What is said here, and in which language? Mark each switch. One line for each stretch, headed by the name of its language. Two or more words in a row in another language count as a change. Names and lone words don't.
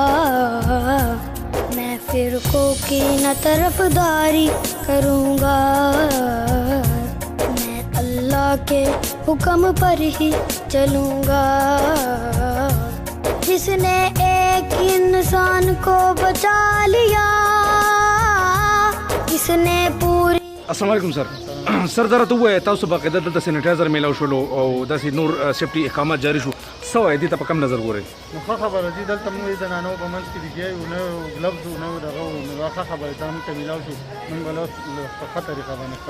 Hindi: मैं फिरकों की न तरफदारी करूँगा, मैं अल्लाह के हुक्म पर ही चलूँगा। जिसने एक इंसान को बचा लिया, इसने पूरी
Pashto: السلام علیکم سر سر دا راته ووایه تاسو باقاعده دلته سینیټایزر میلاو شولو او داسې نور سیفټي احکامات جاري شو څه وایي دې ته په کم نظر ګورئ نو ښه خبره دي دلته موږ د نانو په منځ کې لګیا یو نه ګلوبز نو دغه نو ښه خبره ده موږ ته میلاو شو موږ به له په ښه طریقه باندې خپل